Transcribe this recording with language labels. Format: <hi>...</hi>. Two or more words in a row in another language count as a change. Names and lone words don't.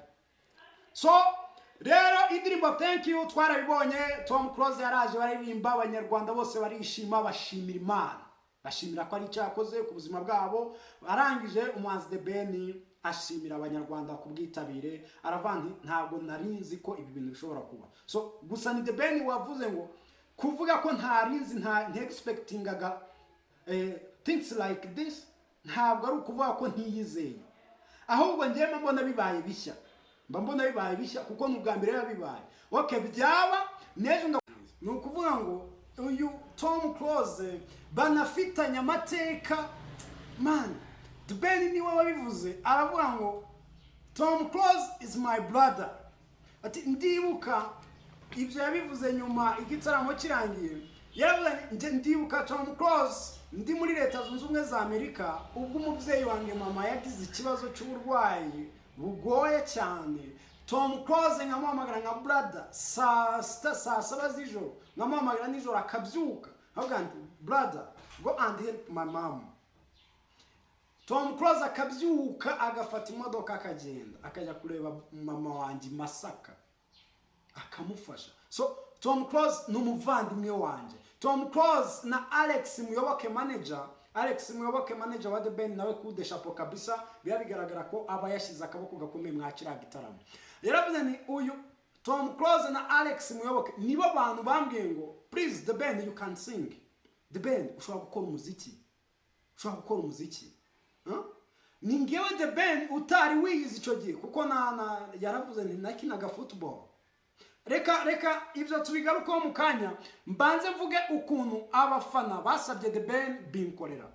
<rw>So rero indirimbo Thank You twarabibonye, Tom Close yaraje baririmba, abanyarwanda bose barishima, bashimira Imana, bashimira ko ari cyakoze ku buzima bwabo. Arangije umuhanzi The Ben ashimira abanyarwanda kubwitabire, aravandi ntabwo narinzi ko ibi bintu bishobora kuba. So gusa ni The Ben wavuze ngo kuvuga ko ntarinzi, nta expectingaga</rw> <en>things like this,</en> <rw>ntabwo ari ukuvuga ko ntiyizeye, ahubwo ngiye mbona bibaye bishya, kuko n'ubwa mbere yabibaye. Okay, byaba nejo ni ukuvuga ngo uyu Tom Close banafitanya amateka. Man, The Ben niwe wabivuze, aravuga ngo Tom Close</rw> <en>is my brother.</en> <rw>Ati ndibuka ibyo yabivuze nyuma igitaramo kirangiye, yaravuze ndibuka Tom Close ndi muri Leta Zunze Ubumwe za Amerika, ubwo umubyeyi wanjye mama yagize ikibazo cy'uburwayi bugoye cyane. Tom Close nkamuhamagara nka brother saa 7 z'ijoro, nkamuhamagara nijoro akabyuka, avuga nti</rw> <en>brother go and help my mom.</en> <rw>Tom Close akabyuka agafata imodoka akagenda akajya kureba mama wanjye Masaka akamufasha. So Tom Close n'umuvandimwe wanje. Tom Close na Alex Muyoboke manager wa The Ben nawe kude chapeau kabisa, bigaragara ko aba yashize akaboko gakomeye mwakira gitaramo. Yaravuze ni uyu Tom Close na Alex Muyoboke nibo bantu bambwiye ngo</rw> <en>please The Ben you can sing,</en> <rw>The Ben ushobora gukora umuziki, ni ngewe The Ben utari wiyizi icyo gihe, kuko yaravuze ni nakinaga football. Reka ibyo tubigarukaho mu kanya, mbanze mvuge ukuntu abafana basabye The Ben binkorera.</rw>